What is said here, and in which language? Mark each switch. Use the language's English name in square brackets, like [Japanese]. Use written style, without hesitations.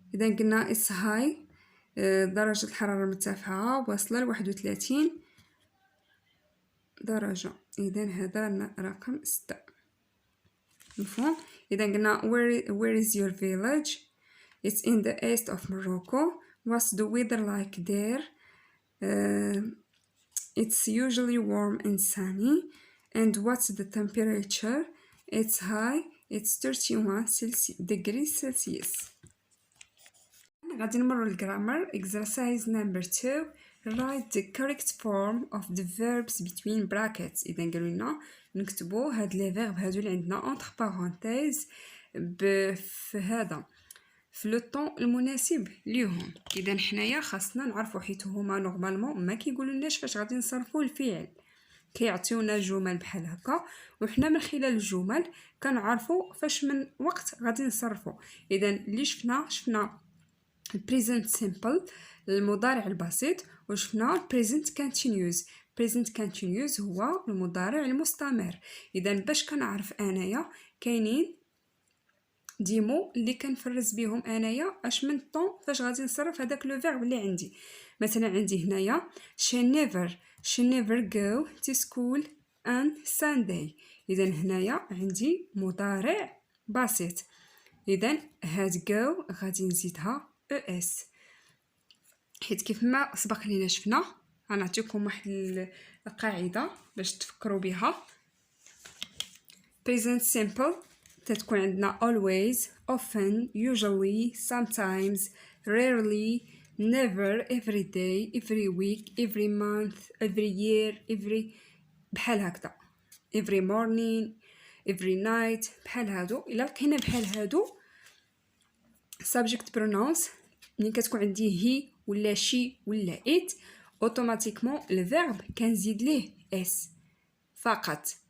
[Arabic] إذا قلنا [English] it's high [Arabic] درجة الحرارة مرتفعة واصلة 31 درجة. إذا هذا رقم 6. مفهوم؟ إذا قلنا [English] where is your village It's in the east of Morocco. What's the weather like there? It's usually warm and sunny. And what's the temperature? It's high. It's 31 degrees Celsius. [Arabic] غادي نمروا للجرامر. [English] Exercise number 2. Write the correct form of the verbs between brackets. [Arabic] إذا قالوا لنا نكتبوا هاد لي فيرب هادو اللي عندنا [French] entre parenthèses [Arabic] في هذا في لو طون المناسب ليهم. اذا حنايا خاصنا نعرفوا حيت هما نورمالمون ما كيقولوا لناش فاش غادي نصرفوا الفعل، كيعطيونا جمل بحال هكا وحنا من خلال الجمل كنعرفوا فاش من وقت غادي نصرفوا. اذا اللي شفنا present simple المضارع البسيط، وشفنا present continuous. present continuous هو المضارع المستمر. اذا باش كنعرف انايا كاينين ديمو اللي كنفرز بهم انايا اش من طون فاش غادي نصرف هذاك لو فيرب اللي عندي. مثلا عندي هنايا [English] she never go to school on Sunday. [Arabic] اذا هنايا عندي مضارع بسيط. اذا هاد go غادي نزيدها اس، حيت كيف ما سبق لينا شفنا غنعطيكم واحد القاعده باش تفكروا بها. [English] present simple [Arabic] تتكون عندنا [English] always, often, usually, sometimes, rarely, never, every day, every week, every month, every year, every [Arabic] بحال هكذا [English] every morning, every night [Arabic] بحال هادو. الا لقينا بحال هادو subject pronouns ملي كتكون عندي هي ولا شي ولا it اوتوماتيكمون الفيرب كنزيد ليه اس فقط.